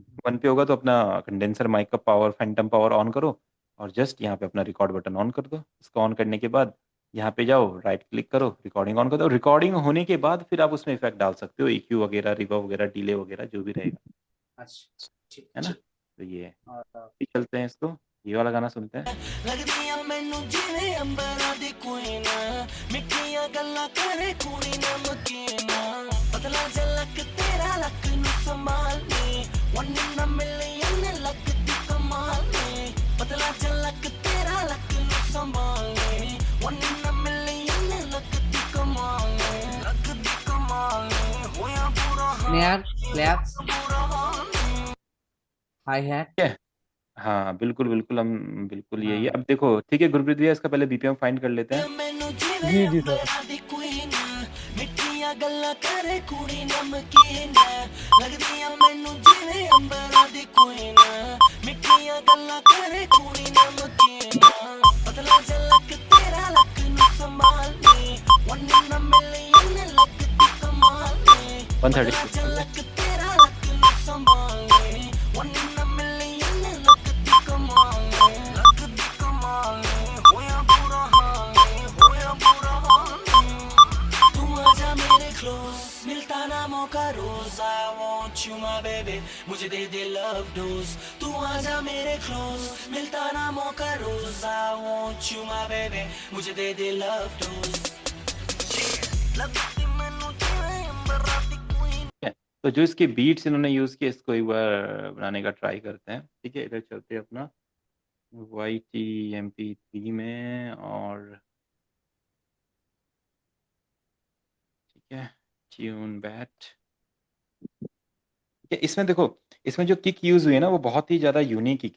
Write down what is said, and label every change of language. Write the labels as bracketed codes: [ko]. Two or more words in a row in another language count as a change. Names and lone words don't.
[hi] वन पे होगा तो अपना [en] condenser mic [hi] का पावर, [en] phantom power on [hi] करो, और जस्ट यहाँ पे अपना [en] record button on [hi] कर दो। इसको ऑन करने के बाद यहाँ पे जाओ, [en] right click [hi] करो, [en] recording on [hi] कर दो। रिकॉर्डिंग होने के बाद फिर आप उसमें इफेक्ट डाल सकते हो, EQ वगैरह, रिवर्ब वगैरह, डिले वगैरह, जो भी रहेगा, अच्छा ठीक है ना। ठीक। तो ये है। और ठीक, चलते हैं इसको, ये वाला गाना सुनते हैं। [pa] ਲੱਗਦੀਆਂ ਮੈਨੂੰ ਜਿਵੇਂ ਅੰਬਰਾਂ ਦੀ ਕੁਈਨ ਮਿੱਠੀਆਂ ਗੱਲਾਂ ਕਰੇ ਕੁੜੀ ਨਮਕੀਨ ਪਤਲਾ ਝਲਕ ਤੇਰਾ ਲੱਕ ਨੂੰ ਸੰਭਾਲ ਨੀ [en] one in a million [pa] ਲੱਗਦੀ ਕਮਾਲ ਨੀ ਪਤਲਾ ਝਲਕ ਤੇਰਾ ਲੱਕ ਨੂੰ ਸੰਭਾਲ ਨੀ [en] one in a million [pa] ਲੱਗਦੀ ਕਮਾਲ ਨੀ ਹੋਇਆ ਬੁਰਾ [en] snare claps [pa] ਹਾਲ ਨੀ [en] hi hat. [hi] ठीक है। हाँ बिल्कुल बिल्कुल, हम बिल्कुल यही है। हाँ अब देखो, ठीक है गुरप्रीत भैया, इसका पहले [en] BPM find [hi] कर लेते हैं। [pa] ਮੈਨੂੰ ਜਿਵੇਂ [hi] जी जी सर। [pa] ਅੰਬਰਾਂ ਦੀ ਕੁਈਨ ਮਿੱਠੀਆਂ ਗੱਲਾਂ ਕਰੇ ਕੁੜੀ ਨਮਕੀਨ ਲੱਗਦੀਆਂ ਮੈਨੂੰ ਜਿਵੇਂ ਅੰਬਰਾਂ ਦੀ ਕੁਈਨ ਮਿੱਠੀਆਂ ਗੱਲਾਂ ਕਰੇ ਕੁੜੀ ਨਮਕੀਨ ਪਤਲਾ ਝਲਕ ਤੇਰਾ ਲੱਕ ਨੂੰ ਸੰਭਾਲ ਨੀ [en] one in a million [pa] ਲੱਗਦੀ ਕਮਾਲ ਨੀ ਪਤਲਾ [hi] 136। [pa] ਝਲਕ ਤੇਰਾ ਲੱਕ ਨੂੰ ਸੰਭਾਲ ਨੀ [en] one in a million [pa] ਲੱਗਦੀ ਕਮਾਲ ਨੀ ਹੋਇਆ ਬੁਰਾ ਹਾਲ ਨੀ ਹੋਇਆ ਬੁਰਾ ਹਾਲ ਨੀ [hi] तू आजा मेरे क्लोज मिलता ना मौका रोज [en] I want you my baby [hi] मुझे दे दे [en] love dose [hi] तू आजा मेरे क्लोज मिलता ना मौका रोज [en] I want you my baby [hi] मुझे दे दे [en] love dose [pa] ਲਗਦੀ ਮੈਨੂੰ ਜਿਵੇਂ ਅੰਬਰਾਂ ਦੀ queen [hi] ठीक है, तो जो इसके बीट्स इन्होंने यूज किए, इसको एक बार बनाने का ट्राई करते हैं। ठीक है, इधर चलते हैं अपना YTMP3 में, और ठीक है, ट्यून बैट। ठीक है, इसमें देखो, इसमें जो [en] kick use [hi] हुई है ना, वो बहुत ही ज्यादा [en] unique kick [hi] है।